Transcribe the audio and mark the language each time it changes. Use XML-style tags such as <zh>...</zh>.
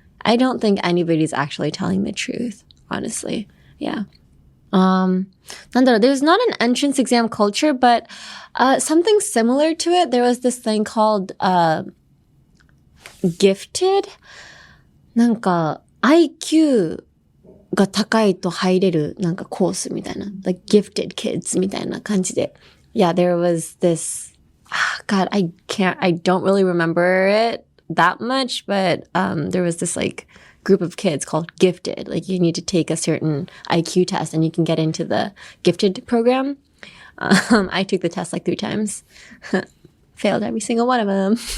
<en>I don't think anybody's actually telling the truth, honestly. Yeah. There's not an entrance exam culture, but something similar to it. There was this thing called gifted. なんか IQ</en> <ja>が高いと入れるなんかコースみたいな。</ja> <en>like gifted kids</en> <ja>みたいな感じで。</ja> <en>Yeah, there was this, God, I don't really remember it that much, but there was this like group of kids called gifted. Like you need to take a certain IQ test and you can get into the gifted program. I took the test like 3 times. Failed every single one of them.</en>